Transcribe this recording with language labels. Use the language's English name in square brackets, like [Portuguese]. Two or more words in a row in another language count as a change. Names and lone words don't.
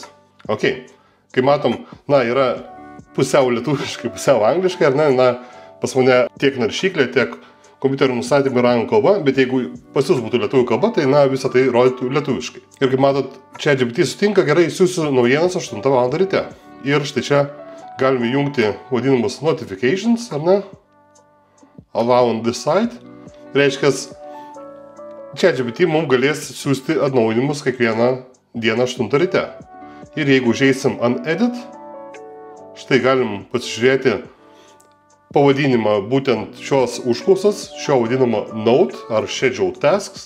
[Lithuanian] Kai matom, yra pusiau lietuviškai, pusiau angliškai, pas mane tiek naršyklė, tiek kompiuterio nustatymai yra anglų kalba, bet jeigu pas jūs būtų lietuvių kalba, tai visą tai rodytų lietuviškai. Ir kaip matot, ChatGPT sutinka, gerai, siūsiu naujienas 8 val. Ryte. Ir štai čia galime jungti vadinamus [English] notifications, around the site. [Lithuanian] Reiškia, ChatGPT mums galės siūsti atnaujinimus kiekvieną dieną 8 ryte. Ir jeigu užeisim ant edit, štai galim pasižiūrėti pavadinimą būtent šios užklausas, šio vadinamo note ar [English] schedule tasks.